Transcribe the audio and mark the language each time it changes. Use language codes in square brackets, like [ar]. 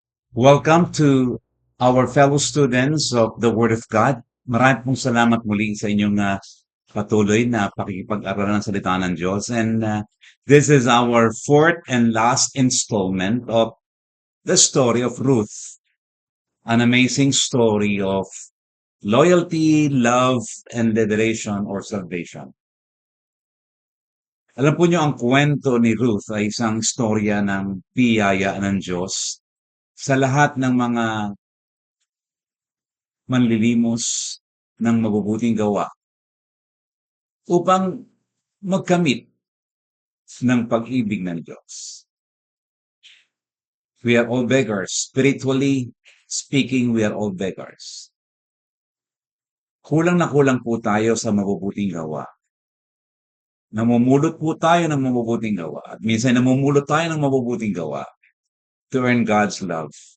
[en] Welcome to our fellow students of the Word of God. [tl] Maraming pong salamat muli sa inyong patuloy na pakikipag-aralan ng salita ng Diyos. [en] And this is our fourth and last installment of the story of Ruth, an amazing story of loyalty, love, and liberation or salvation. [tl] Alam po niyo, ang kwento ni Ruth ay isang istorya ng biyaya ng Diyos sa lahat ng mga manlilimos ng mabubuting gawa upang magkamit ng pag-ibig ng Diyos. [en] We are all beggars. Spiritually speaking, we are all beggars. [tl] Kulang na kulang po tayo sa mabubuting gawa. Namumulot po tayo ng mabubuting gawa. At minsan namumulot tayo ng mabubuting gawa [en] to earn God's love.